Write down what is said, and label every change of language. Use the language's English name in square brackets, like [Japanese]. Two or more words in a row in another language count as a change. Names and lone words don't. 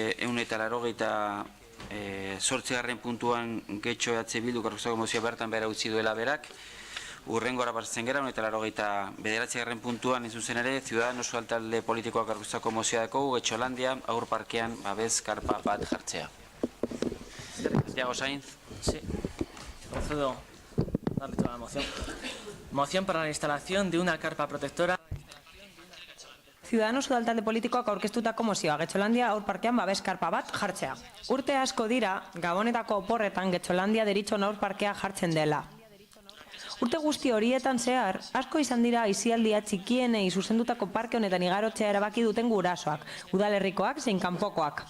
[Basque] 188 puntuan Getxo EH Bilduk aurkeztutako mozioa bertan bera utzi duela berak, urrengora batzen gara, 189 puntuan zuzen ere, Ciudadanos talde politikoak aurkeztutako mozioa dako, Getxolandia, aur parkean babes karpa bat jartzea. Santiago Sainz. [Spanish] Sí. Procedo a darle toda la moción. Moción para la instalación de una carpa protectora. [Basque] Ciudadanos udaltalde politikoak aurkeztutako mozioa, Getxolandia aur parkean babes karpa bat jartzea. Urte asko dira, Gabonetako oporretan Getxolandia deritzon aur parkea jartzen dela. Urte guzti horietan zehar, asko izan dira aisialdia txikienei zuzendutako parke honetan igarotzea erabaki duten gurasoak, udalerrikoak zein kanpokoak.